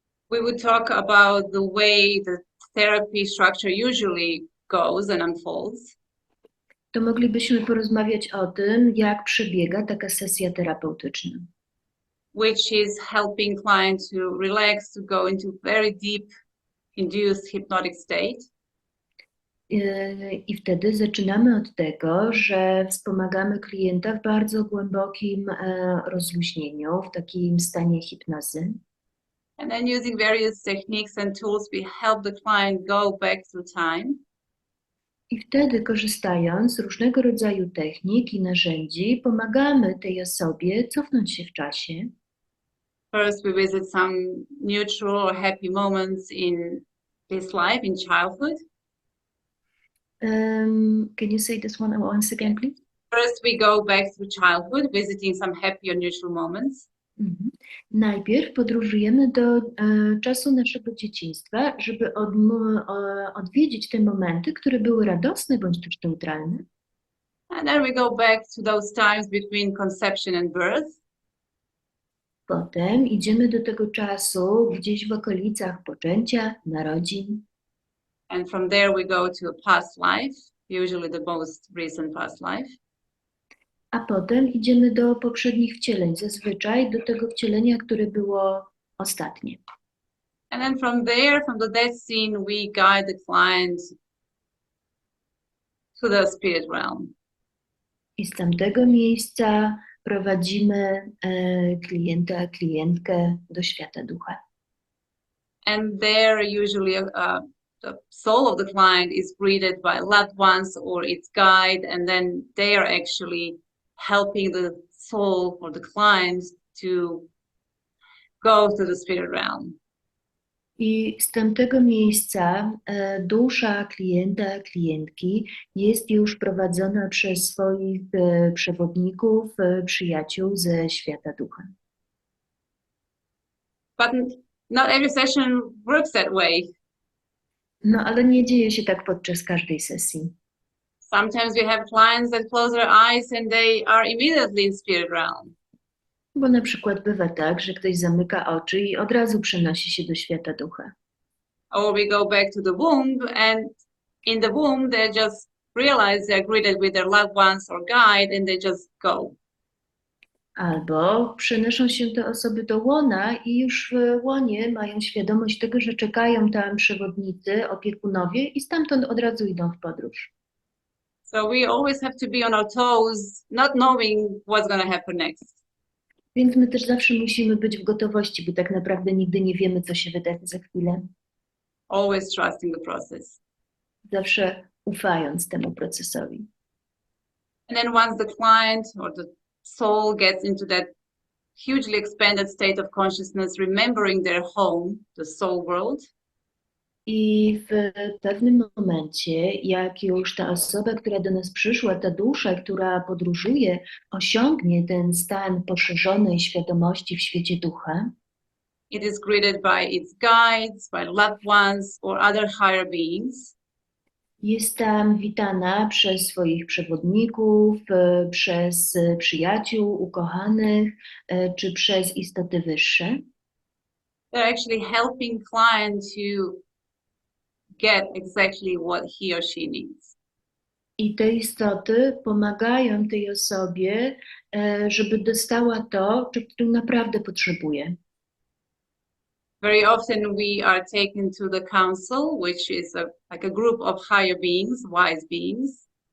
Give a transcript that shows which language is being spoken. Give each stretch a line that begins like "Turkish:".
English: we would talk about the way the therapy structure usually goes and unfolds.
Polish: to moglibyśmy porozmawiać o tym, jak przebiega taka sesja terapeutyczna.
English: Which is helping clients to relax, to go into very deep induced hypnotic state.
Polish: I wtedy zaczynamy od tego, że wspomagamy klienta w bardzo głębokim rozluźnieniu, w takim stanie hipnozy.
English: And then using various techniques and tools, we help the client go back through time.
Polish: I wtedy, korzystając z różnego rodzaju technik i narzędzi, pomagamy tej osobie cofnąć się w czasie.
English: First, we visit some neutral or happy moments in his life, in childhood. Can you say this one once again, please? First, we go back through childhood, visiting some happy or neutral moments.
Polish: Najpierw podróżujemy do czasu naszego dzieciństwa, żeby odwiedzić te momenty, które były radosne bądź też neutralne.
English: And then we go back to those times between conception and birth.
Polish: Potem idziemy do tego czasu gdzieś w okolicach poczęcia, narodzin.
English: And from there we go to a past life, usually the most recent past life.
Polish: A potem idziemy do poprzednich wcieleń, zazwyczaj do tego wcielenia, które było ostatnie.
English: And then from there, from the death scene, we guide the client to the spirit realm.
Polish: I z tamtego miejsca prowadzimy klienta, klientkę do świata ducha.
English: And there usually the soul of the client is greeted by loved ones or its guide, and then they are actually helping the soul or the client to go to the spirit realm.
Polish: I z tamtego miejsca dusza klienta, klientki jest już prowadzona przez swoich przewodników, przyjaciół ze świata ducha.
English: But not every session works that way.
Polish: No ale nie dzieje się tak podczas każdej sesji.
English: Sometimes we have clients that close their eyes and they are immediately in spirit realm.
Polish: Bo na przykład bywa tak, że ktoś zamyka oczy i od razu przenosi się do świata ducha.
English: Or we go back to the womb, and in the womb they just realize they're greeted with their loved ones or guide, and they just go.
Polish: Albo przenoszą się te osoby do łona i już w łonie mają świadomość tego, że czekają tam przewodnicy, opiekunowie i stamtąd od razu idą w podróż.
English: So we always have to be on our toes, not knowing what's going to happen next.
Polish: Więc my też zawsze musimy być w gotowości, bo tak naprawdę nigdy nie wiemy, co się wydarzy za chwilę.
English: Always trusting the process.
Polish: Zawsze ufając temu procesowi.
English: And then once the client or the soul gets into that hugely expanded state of consciousness, remembering their home, the soul world.
Polish: I w pewnym momencie, jak już ta osoba, która do nas przyszła, ta dusza, która podróżuje, osiągnie ten stan poszerzonej świadomości w świecie ducha,
English: it is greeted by its guides, by loved ones or other higher beings.
Polish: Jest tam witana przez swoich przewodników, przez przyjaciół, ukochanych, czy przez istoty wyższe.
English: They're actually helping client to get exactly what he or she needs.
Polish: I te istoty pomagają tej osobie, żeby dostała to, czego naprawdę potrzebuje.
English: Very often we are taken to the council, which is like a group of higher beings, wise beings.